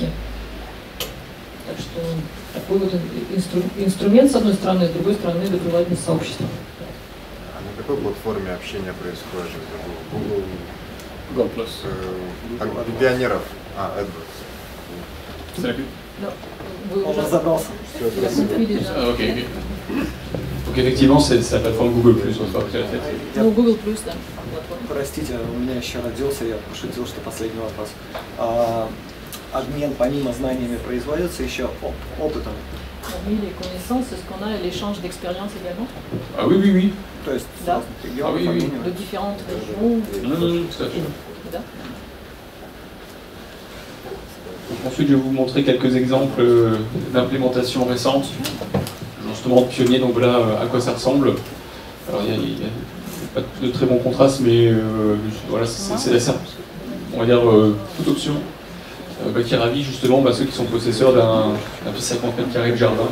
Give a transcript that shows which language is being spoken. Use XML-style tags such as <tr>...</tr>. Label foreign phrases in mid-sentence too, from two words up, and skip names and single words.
<ru>Так что такой вот инструмент, с одной стороны, с другой стороны, добровольность сообщества. А на какой платформе общения происходит? Google Plus. Пионеров. AdWords. Вы уже разобрался. Ok.</ru> <fr>Donc effectivement, c'est la plateforme Google Plus.</fr> <ru>Ну, Google Plus, да. Простите, у меня еще родился, я пошутил, что последний вопрос. Обмен помимо знаниями производится еще опытом.</ru> <fr>Parmi les connaissances, est-ce qu'on a l'échange d'expériences également? Ah oui, oui, oui.</fr> <ru>То есть Да.</ru> <fr>Ah oui, oui. De différentes régions? Tout à fait.</fr> <ru>Да.</ru> <fr>Ensuite, je vais vous montrer quelques exemples d'implémentation récente, justement de pionniers, donc voilà à quoi ça ressemble. Alors il n'y a pas de très bon contraste, mais voilà, c'est la simple, on va dire toute option qui ravit justement ceux qui sont possesseurs d'un petit 50 mètres carrés de jardin.</fr>